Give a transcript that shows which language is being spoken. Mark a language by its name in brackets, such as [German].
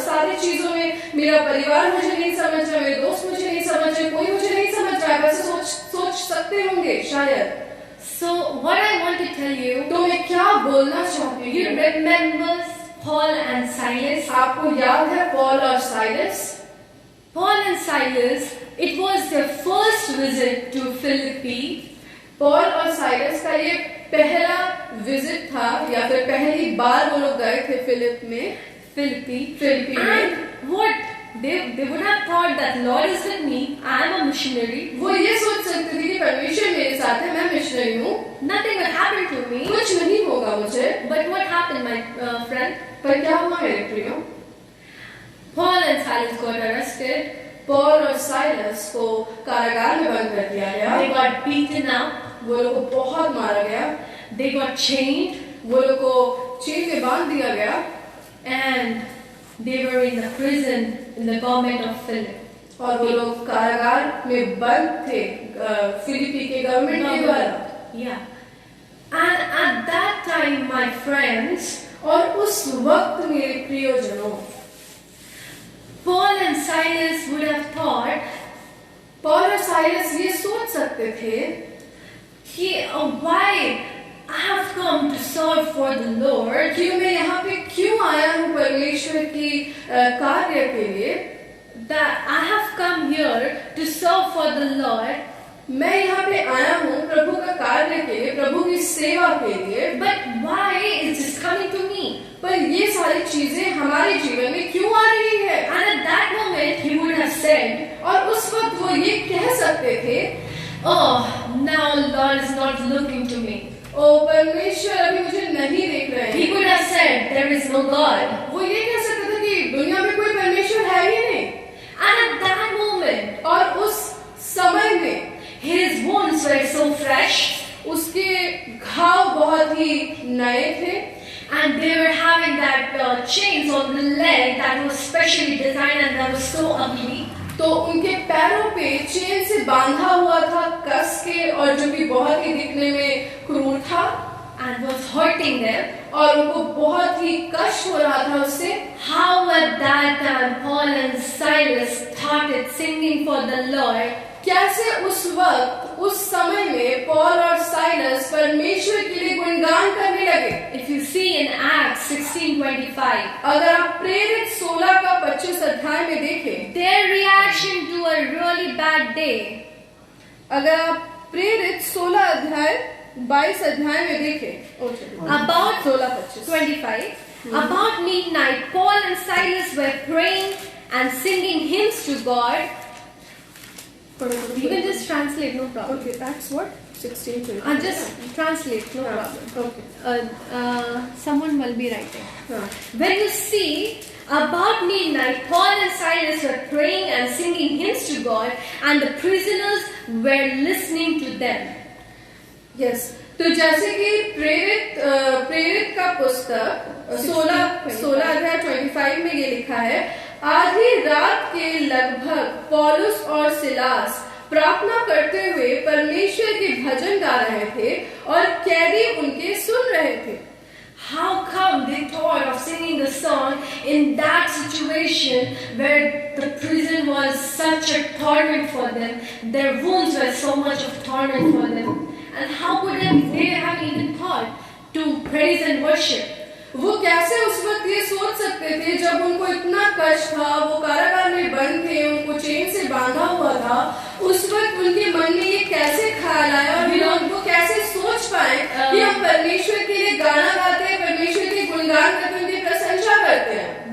[Hindi] सारी चीजों में मेरा परिवार मुझे नहीं समझ रहा, मेरे दोस्त मुझे नहीं समझ रहे, कोई मुझे नहीं समझ रहा है. वैसे सोच सकते होंगे शायद. [English] So what I want to tell you, [Hindi] तो मैं क्या बोलना चाहती [English] you [Hindi] हूँ. [English] remember Paul and Silas? [Hindi] आपको याद है पॉल और Silas? [English] Paul and Silas, it was their first visit to Philippi. [Hindi] Paul और साइलस का ये पहला विजिट था या फिर पहली बार वो लोग गए थे फिलिपी में. [English] And what they would have thought that Lord is with me, I am a missionary. [Hindi] वो ये सोच सकते थे कि परमेश्वर मेरे साथ है, मैं मिशनरी हूँ, [English] Nothing will happen to me. [Hindi] कुछ नहीं होगा मुझे. [English] But what happened, my friend? [Hindi] पर क्या हुआ मेरे प्रियो? [English] Paul and Silas got arrested. [Hindi] Paul और साइलस को कारागार में बंद कर दिया गया. [English] They got beaten up. [Hindi] वो लोग को बहुत मारा गया. [English] They got chained. [Hindi] वो लोग को चेन में बांध दिया गया. [English] And they were in the prison in the government of Philip. [Hindi] और वो लोग कारागार में बंद थे फिलिपी के गवर्नमेंट के द्वारा. [English] Yeah. And at that time, my friends, [Hindi] और उस वक्त मेरे प्रियजनों, [English] Paul and Silas would have thought [Hindi] Paul और साइलस ये सोच सकते थे [English] कि why I have come to serve for the Lord. [Hindi] कि मैं यहाँ पे क्यों आया हूँ परमेश्वर की कार्य के लिए. [English] That I have come here to serve for the Lord. [Hindi] मैं यहाँ पे आया हूँ प्रभु का कार्य के लिए, प्रभु की सेवा के लिए. [English] But why is this coming to me? [Hindi] पर ये सारी चीजें हमारे जीवन में क्यों आ रही है? [English] And at that moment, he would have said, [Hindi] और उस वक्त वो ये कह सकते थे, [English] oh, now Lord is not looking to me. [Hindi] ओ परमेश्वर अभी मुझे नहीं देख रहे हैं. [English] He could have said, there is no God. [Hindi] वो ये कह सकते थे कि दुनिया में कोई परमेश्वर है ही नहीं. [English] And at that moment, [Hindi] और उस समय में [English] his wounds were so fresh. [Hindi] उसके घाव बहुत ही नए थे. [English] And they were having that chains on the leg that was specially designed and that was so ugly. [Hindi] तो उनके पैरों पे चेन से बांधा हुआ था कस के, और जो कि बहुत ही दिखने में क्रूर था. [English] And was hurting them. [Hindi] और उनको बहुत ही कष्ट हो रहा था उससे. [English] How at that time Paul and Silas started singing for the Lord. [Hindi] कैसे उस वक्त उस समय में पॉल और साइलस परमेश्वर के लिए गुणगान करने लगे. [English] If you see in Acts 16:25, [Hindi] अगर आप प्रेरित 16 का 25 अध्याय में देखें, [English] their reaction to a really bad day. [Hindi] अगर आप प्रेरित 16 अध्याय 22 अध्याय में देखें, [English] About 16-25 25. About midnight, Paul and Silas were praying and singing hymns to God. You can just translate, no problem. Okay, that's what 16-20. Just translate, no problem. Okay. Someone will be writing. [Hindi] हाँ. [English] When you see about midnight, Paul and Silas were praying and singing hymns to God, and the prisoners were listening to them. Yes. [Hindi] तो जैसे कि प्रेरित का पुस्तक 16 अध्याय 25 में ये लिखा है, आधी रात के लगभग पौलुस और सिलास प्रार्थना करते हुए परमेश्वर के भजन गा रहे थे और कैदी उनके सुन रहे थे. [English] How come they thought of singing the song in that situation where the prison was such a torment for them? Their wounds were so much of torment for them. And how could they have even thought to praise and worship? [Hindi] वो कैसे उस वक्त ये सोच सकते थे जब उनको इतना कष्ट था, वो कारागार में बंद थे, उनको चेन से बांधा हुआ था, उस वक्त उनके मन में ये कैसे ख्याल आया और उनको कैसे सोच पाए कि हम परमेश्वर के लिए गाना गाते हैं, परमेश्वर के गुणगान करते हैं, उनकी प्रशंसा करते हैं।